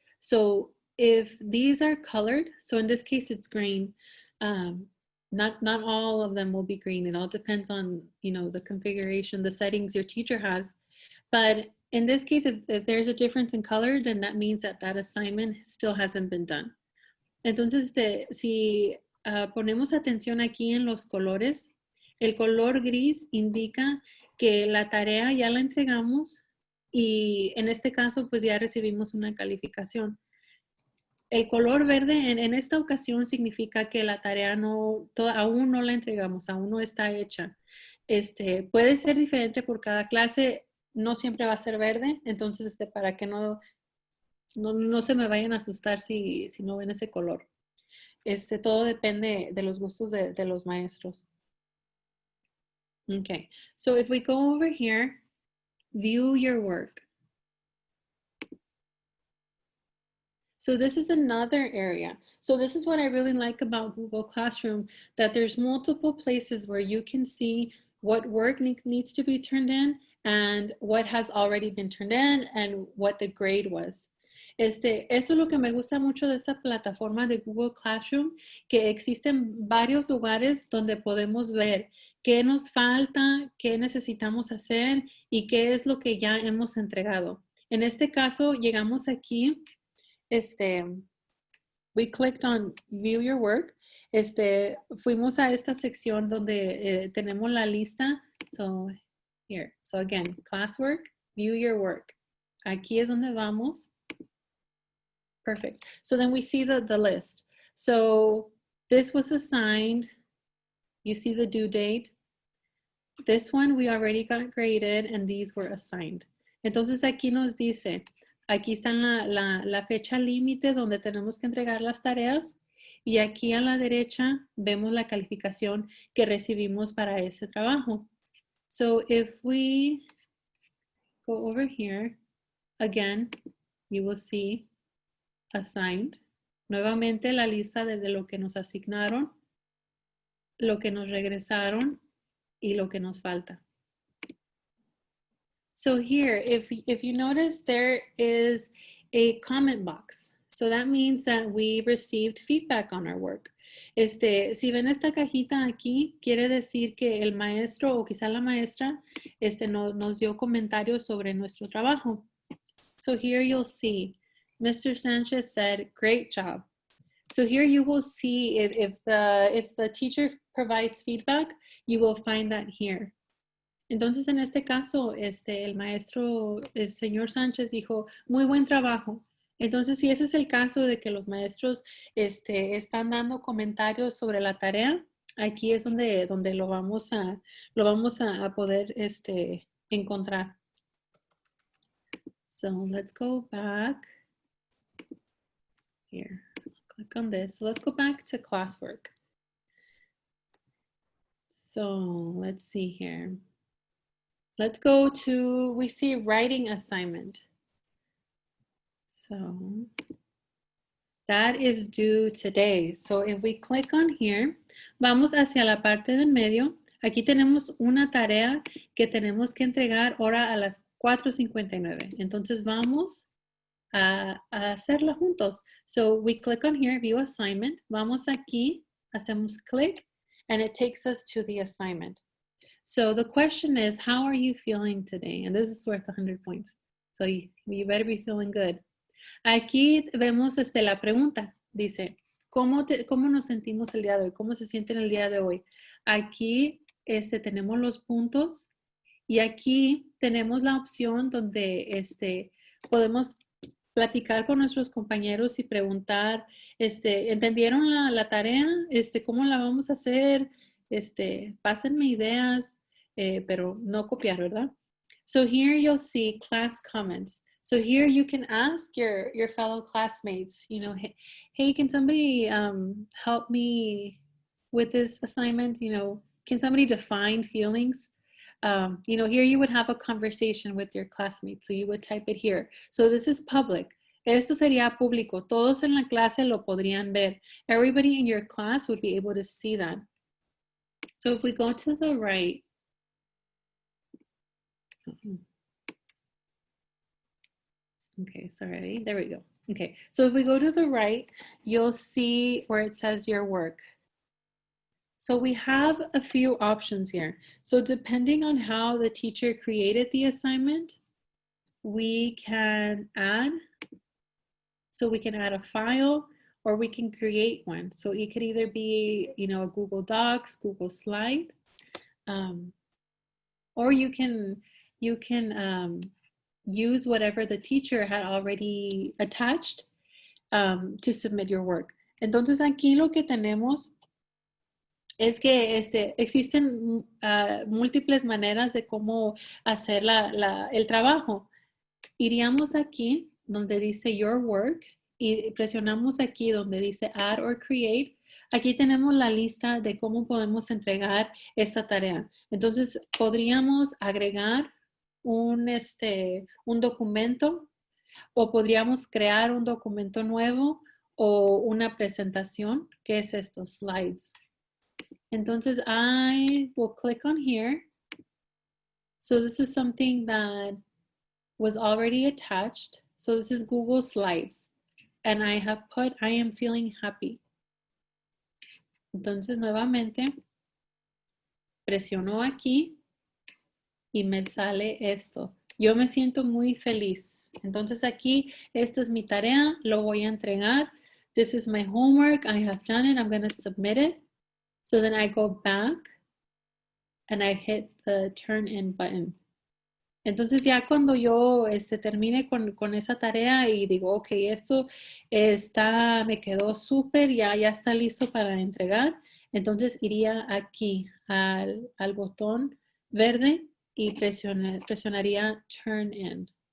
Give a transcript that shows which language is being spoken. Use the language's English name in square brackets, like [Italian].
[English] So if these are colored, so in this case it's green, not all of them will be green. It all depends on, you know, the configuration, the settings your teacher has. But in this case, if there's a difference in color, then that means that that assignment still hasn't been done. [Spanish] Entonces, si ponemos atención aquí en los colores, el color gris indica que la tarea ya la entregamos y en este caso, pues ya recibimos una calificación. El color verde en esta ocasión significa que la tarea aún no la entregamos, aún no está hecha. Puede ser diferente por cada clase, no siempre va a ser verde, entonces para que no se me vayan a asustar si no ven ese color. Todo depende de los gustos de los maestros. [English] Okay, so if we go over here, view your work. So this is another area. So this is what I really like about Google Classroom, that there's multiple places where you can see what work needs to be turned in and what has already been turned in and what the grade was. [Spanish] Eso es lo que me gusta mucho de esta plataforma de Google Classroom, que existen varios lugares donde podemos ver qué nos falta, qué necesitamos hacer y qué es lo que ya hemos entregado. En este caso, llegamos aquí. [English] We clicked on view your work. [Spanish] Fuimos a esta sección donde tenemos la lista. [English] So here, so again, classwork, view your work. [Spanish] Aquí es donde vamos. [English] Perfect. So then we see the list. So this was assigned. You see the due date. This one we already got graded and these were assigned. [Spanish] Entonces aquí nos dice, aquí está la fecha límite donde tenemos que entregar las tareas y aquí a la derecha vemos la calificación que recibimos para ese trabajo. [English] So if we go over here, again, you will see assigned. [Spanish] Nuevamente la lista de lo que nos asignaron, lo que nos regresaron y lo que nos falta. [English] So here, if you notice, there is a comment box. So that means that we received feedback on our work. [Spanish] Si ven esta cajita aquí, quiere decir que el maestro o quizá la maestra nos dio comentarios sobre nuestro trabajo. [English] So here you'll see, Mr. Sanchez said, great job. So here you will see if the teacher provides feedback, you will find that here. [Spanish] Entonces, en este caso, el maestro, el señor Sánchez dijo, muy buen trabajo. Entonces, si ese es el caso de que los maestros están dando comentarios sobre la tarea, aquí es donde lo vamos a poder encontrar. [English] So, let's go back. Here, click on this. So, let's go back to Classwork. So, let's see here. Let's go to, we see writing assignment. So that is due today. So if we click on here, [Spanish] vamos hacia la parte del medio. Aquí tenemos una tarea que tenemos que entregar ahora a las 4:59. Entonces vamos a hacerla juntos. [English] So we click on here, view assignment. [Spanish] Vamos aquí, hacemos click, [English] and it takes us to the assignment. So the question is, how are you feeling today? And this is worth 100 points. So you better be feeling good. [Spanish] Aquí vemos la pregunta. Dice, ¿cómo nos sentimos el día de hoy? ¿Cómo se sienten el día de hoy? Aquí tenemos los puntos y aquí tenemos la opción donde podemos platicar con nuestros compañeros y preguntar, ¿entendieron la tarea? ¿Cómo la vamos a hacer? Pásenme ideas. Pero no copiar, ¿verdad? [English] So here you'll see class comments. So here you can ask your fellow classmates, you know, hey, can somebody help me with this assignment? You know, can somebody define feelings? You know, here you would have a conversation with your classmates. So you would type it here. So this is public. [Spanish] Esto sería público. Todos en la clase lo podrían ver. [English] Everybody in your class would be able to see that. So if we go to the right, okay, sorry, there we go. Okay, so if we go to the right, you'll see where it says your work. So we have a few options here. So depending on how the teacher created the assignment, we can add. So we can add a file or we can create one. So it could either be, you know, a Google Docs, Google Slide, or you can use whatever the teacher had already attached to submit your work. [Spanish] Entonces aquí lo que tenemos es que existen múltiples maneras de cómo hacer el trabajo. Iríamos aquí donde dice Your Work y presionamos aquí donde dice Add or Create. Aquí tenemos la lista de cómo podemos entregar esta tarea. Entonces, podríamos agregar un documento o podríamos crear un documento nuevo o una presentación, que es esto, slides. [English] Entonces, I will click on here. So this is something that was already attached. So this is Google Slides. And I have put, I am feeling happy. [Spanish] Entonces, nuevamente, presiono aquí y me sale esto. Yo me siento muy feliz. Entonces aquí, esta es mi tarea, lo voy a entregar. [English] This is my homework, I have done it, I'm going to submit it. So then I go back and I hit the turn in button. [Spanish] Entonces ya cuando yo termine con esa tarea y digo, ok, esto me quedó súper, ya está listo para entregar, entonces iría aquí al botón verde y presionaría Turn In.